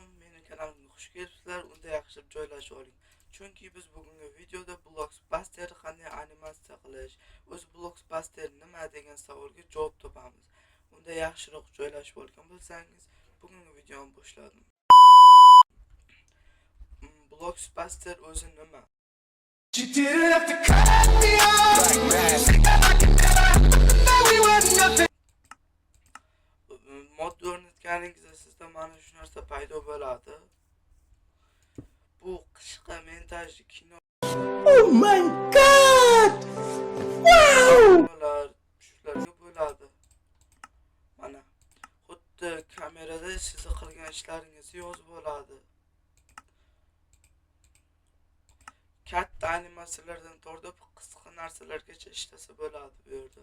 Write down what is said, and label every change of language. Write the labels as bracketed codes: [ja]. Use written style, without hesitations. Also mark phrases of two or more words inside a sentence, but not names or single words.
[uz] Mening kanalimga xush kelibsizlar. Unda yaxshilab joylashib oling. Chunki biz bugungi videoda Blockbuster qanday animatsiya qilish, o'zi Blockbuster nima degan savolga javob topamiz. Unda yaxshiroq joylashib olgan bo'lsangiz, bugungi videoni boshladim. Blockbuster o'zi nima? [en] You didn't have to cut me off. [uz] Mod o'rnatganingizda sizda mana shu narsa paydo bo'ladi. Bu qishqa montajli kino. [en] Oh my god! Wow! [uz] Shularga bo'ladi. Mana xuddi kamerada sizni qilgan ishlaringizni yozib bo'ladi. Katta animatsiyalardan tortib qisqa narsalargacha ishlasa bo'ladi bu yerda.